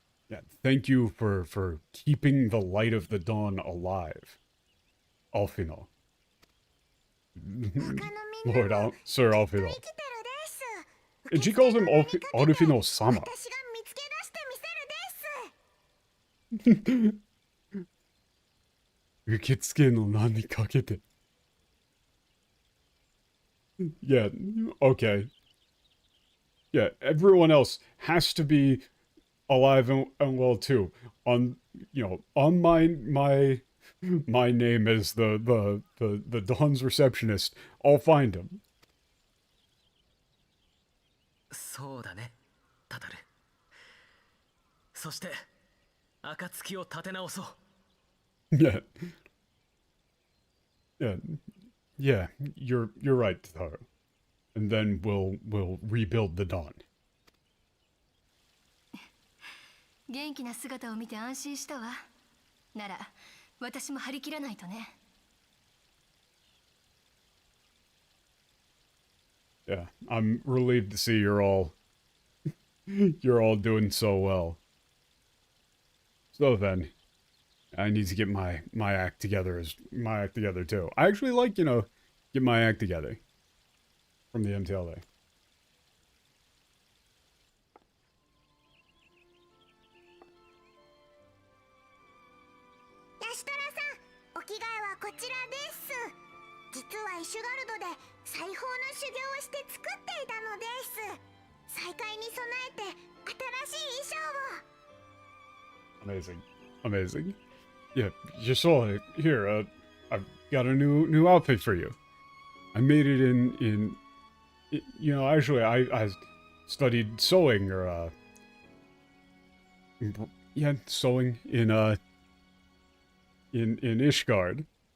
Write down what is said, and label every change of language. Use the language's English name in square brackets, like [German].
[English] Yeah, thank you for keeping the light of the dawn alive, Alphinaud. Lord Sir Alphinaud. And she calls him Alphinaud-sama. [Japanese] 私が見つけ出してみせるです。受付の名にかけて。 [English] Yeah, okay. Yeah, everyone else has to be alive and well too. On my name as the Dawn's receptionist. I'll find him. [Japanese] そうだね、タタル。そして暁を立て直そう。 [English] Yeah. Yeah, you're right, Taro. And then we'll rebuild the Dawn. [Japanese] 元気な姿を見て安心したわ。なら私も張り切らないとね。 [English] Yeah, I'm relieved to see you're all doing so well. So then, I need to get my act together too. I actually like, get my act together from the MTLA. [Japanese] ヤシトラさん、お着替えはこちらです。実はイシュガルドで裁縫の修行をして作っていたのです。再会に備えて新しい衣装を。 [English] Amazing. Amazing. Yeah, you saw it. Here, I've got a new outfit for you. I made it in actually I studied sewing or sewing in Ishgard.